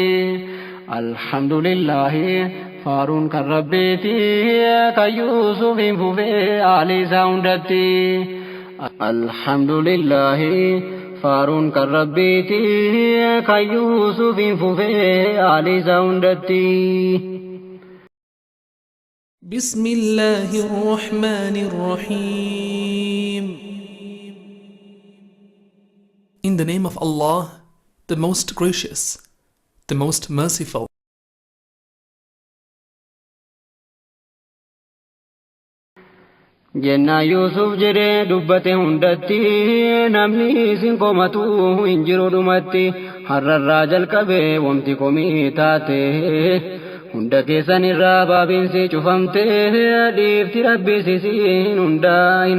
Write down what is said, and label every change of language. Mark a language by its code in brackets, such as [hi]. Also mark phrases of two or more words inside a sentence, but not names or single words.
[om] Alhamdulillahi faaruun kan rabbiiti kan Yuusufin fufee aalii isaa hundatti. Alhamdulillahi faaruun kan rabbiiti kan Yuusufin fufee aalii isaa hundatti. [ar] بسم الله الرحمن الرحيم. [en] In the name of Allah, the most gracious, the most merciful. [om] Jennaa Yuusuf jedhee dubbate hundatti namni isin komatu hin jiru dhumatti har'arraa jalqabee wamti komii taate hunda keessan irraa baabiinsi cufamte dhiifti rabbii sisiin hundaa hin